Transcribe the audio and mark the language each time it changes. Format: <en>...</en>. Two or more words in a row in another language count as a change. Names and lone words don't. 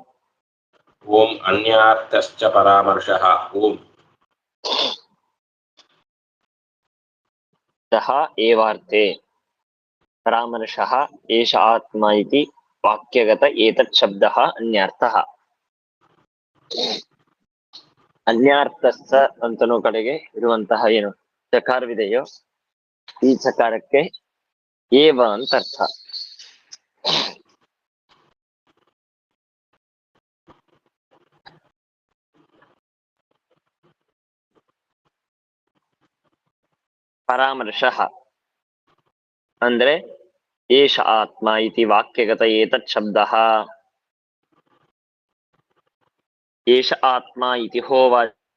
<sa>ओम अन्यार्थश्च परामर्शः। ओम सः एवार्थे परामर्शः एष आत्मा इति वाक्यगत एतत् शब्दः अन्यार्थः।</sa> <kn>ಅನ್ಯಾರ್ಥಸ್ಥ ಅಂತನೂ ಕಡೆಗೆ ಇರುವಂತಹ ಏನು ಚಕಾರವಿದೆಯೋ ಈ ಚಕಾರಕ್ಕೆ ಏವ ಅಂತ ಅರ್ಥ.</kn> <sa>ಪರಾಮರ್ಶಃ ಅಂದ್ರೆ ಏಷ ಆತ್ಮ ಇತಿ ವಾಕ್ಯಗತ ಏತತ್ ಶಬ್ದಃ ಏಷ ಆತ್ಮ ಇತಿ ಹೋವಾಚ</sa>